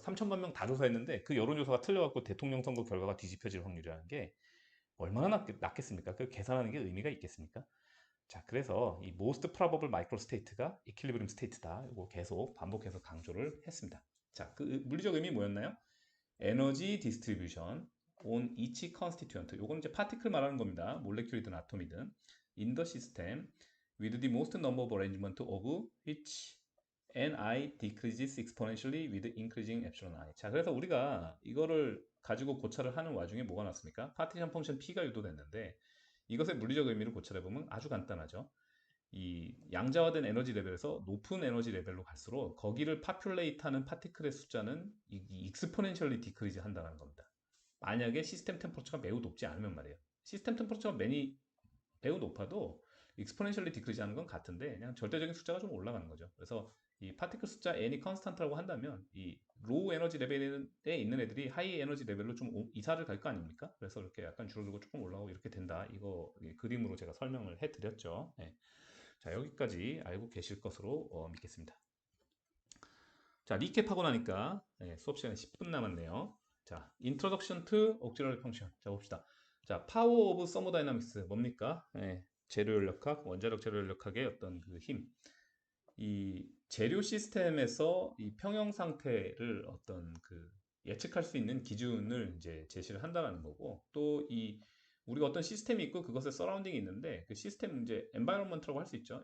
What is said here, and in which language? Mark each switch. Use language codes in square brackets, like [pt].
[ko] 3천만 명 다 조사했는데 그 여론조사가 틀려갖고 대통령 선거 결과가 뒤집혀질 확률이라는 게 얼마나 낫겠습니까? 그 계산하는 게 의미가 있겠습니까? 자, 그래서 이 [en] most probable microstate [ko] 가 equilibrium state다. 이거 계속 반복해서 강조를 했습니다. 자, 그 물리적 의미 뭐였나요? [en] 에너지 디스트리뷰션 on each constituent. [ko] 요건 이제 파티클 말하는 겁니다. 몰레큘이든 아톰이든. [en] in the system with the most number of arrangement of which ni decreases exponentially with increasing epsilon I. [ko] 자, 그래서 우리가 이거를 가지고 고찰을 하는 와중에 뭐가 났습니까? 파티션 펑션 p가 유도됐는데 이것의 물리적 의미를 고찰해 보면 아주 간단하죠. 이 양자화된 에너지 레벨에서 높은 에너지 레벨로 갈수록 거기를 파퓰레이트하는 파티클의 숫자는 이 익스포넨셜리 디크리즈 한다는 겁니다. 만약에 시스템 템퍼처가 매우 높지 않으면 말이에요. 시스템 템퍼처가 매우 높아도 익스포넨셜리 디크리즈 하는 건 같은데 그냥 절대적인 숫자가 좀 올라가는 거죠. 그래서 이 파티클 숫자 n이 컨스탄트라고 한다면 이 로우 에너지 레벨에 있는 애들이 하이 에너지 레벨로 좀 이사를 갈 거 아닙니까? 그래서 이렇게 약간 줄어들고 조금 올라오고 이렇게 된다. 이거 그림으로 제가 설명을 해드렸죠. 네. 자, 여기까지 알고 계실 것으로 믿겠습니다. 자, 리캡하고 나니까 수업 시간이 10분 남았네요. [en] 자, Introduction to Auxiliary Function. [ko] 자, 봅시다. [en] 자, Power of Thermodynamics [ko] 뭡니까? 재료 연력학, 원자력 재료 연력학의 어떤 그 힘. 이 재료 시스템에서 이 평형 상태를 어떤 그 예측할 수 있는 기준을 이제 제시를 한다는 거고 또 이 우리가 어떤 시스템이 있고 그것의 서라운딩이 있는데 그 시스템 이제 environment라고 할 수 있죠.